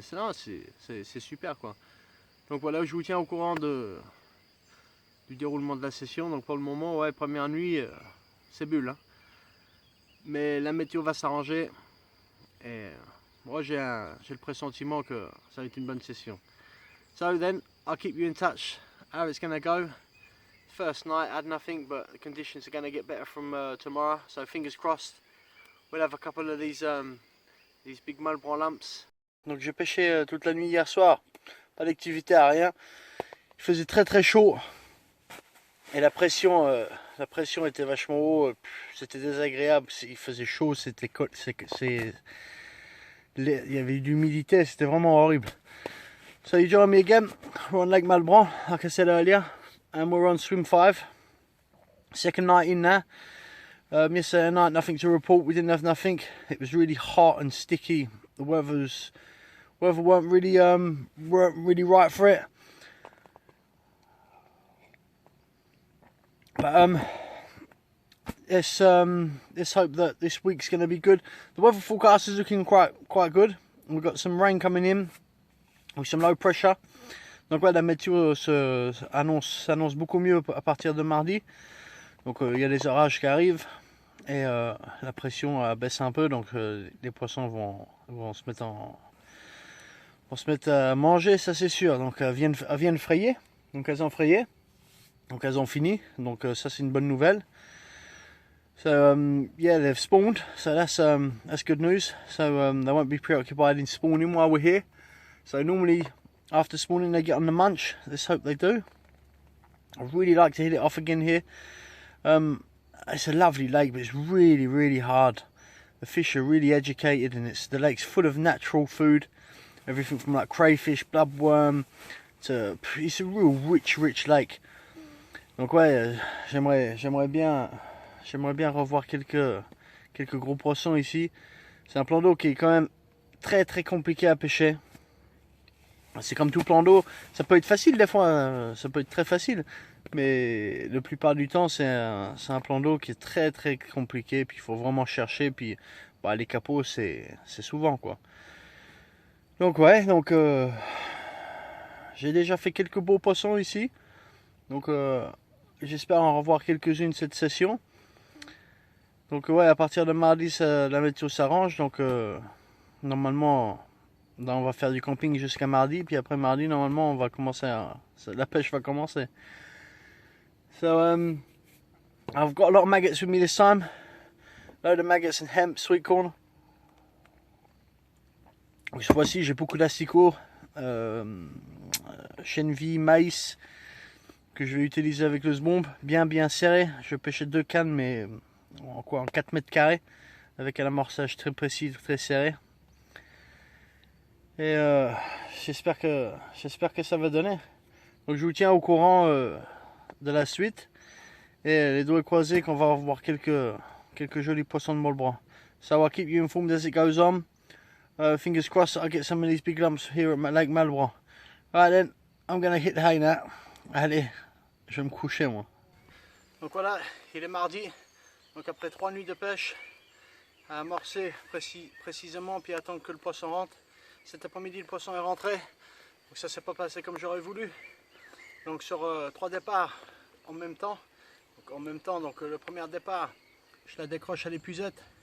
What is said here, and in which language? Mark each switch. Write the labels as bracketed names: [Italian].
[French] C'est super quoi. Donc voilà, je vous tiens au courant du déroulement de la session. Donc pour le moment, ouais, première nuit. C'est bulle, hein. Mais la météo va s'arranger et moi j'ai le pressentiment que ça va être une bonne session. [English] So then I'll keep you in touch how it's going to go. First night I had nothing, but the conditions are going to get better from tomorrow, so fingers crossed we'll have a couple of these big Mollebrun lumps. [French] Donc j'ai pêché toute la nuit hier soir, pas d'activité à rien. Il faisait très chaud et la pression était vachement haut, c'était désagréable, il faisait chaud, il y avait de l'humidité, c'était vraiment horrible. [English] So you join me again, we're on Lake Mollebrun, like I said earlier, and we're on swim 5. Second night in there. Yesterday night, nothing to report, we didn't have nothing. It was really hot and sticky, the weather weren't really right for it. But let's hope that this week's going to be good. The weather forecast is looking quite good. We've got some rain coming in with some low pressure. [French] Donc ouais, la météo s'annonce beaucoup mieux à partir de mardi. Donc il y a des orages qui arrivent et la pression baisse un peu. Donc les poissons vont se mettre à manger, ça c'est sûr. Donc elles viennent frayer. Donc elles ont frayé. Donc elles ont fini, donc ça c'est une bonne nouvelle. [English] So yeah, they've spawned, so that's good news. So they won't be preoccupied in spawning while we're here. So normally after spawning they get on the munch. Let's hope they do. I'd really like to hit it off again here. It's a lovely lake, but it's really hard. The fish are really educated, and the lake's full of natural food. Everything from like crayfish, bloodworm to it's a real rich lake. [French] Donc ouais, j'aimerais bien revoir quelques gros poissons ici. C'est un plan d'eau qui est quand même très compliqué à pêcher. C'est comme tout plan d'eau, ça peut être facile des fois, ça peut être très facile. Mais la plupart du temps, c'est un plan d'eau qui est très très compliqué. Puis il faut vraiment chercher. Puis bah, les capots, c'est souvent quoi. Donc ouais, donc j'ai déjà fait quelques beaux poissons ici. Donc j'espère en revoir quelques-unes cette session. Donc ouais, à partir de mardi, la météo s'arrange. Donc normalement, là, on va faire du camping jusqu'à mardi. Puis après mardi, normalement, on va commencer la pêche va commencer. [English] So I've got a lot of maggots with me this time. Load of maggots and hemp, sweet corn. [French] Cette fois-ci, j'ai beaucoup d'asticots, chènevis, maïs que je vais utiliser avec le sbombe, bien serré. Je vais pêcher 2 cannes, mais en 4 mètres carrés, avec un amorçage très précis, très serré. Et j'espère que ça va donner. Donc je vous tiens au courant de la suite. Et les doigts croisés qu'on va avoir quelques jolis poissons de molbranc. [English] So I'll keep you informed as it goes on. Fingers crossed I'll get some of these big lumps here at Lake Malbranc. Alright then, I'm gonna hit the hay now. [French] Allez, je vais me coucher moi. Donc voilà, il est mardi. Donc après 3 nuits de pêche, à amorcer précisément, puis attendre que le poisson rentre. Cet après-midi, le poisson est rentré. Donc ça s'est pas passé comme j'aurais voulu. Donc sur 3 départs en même temps. Donc le premier départ, je la décroche à l'épuisette.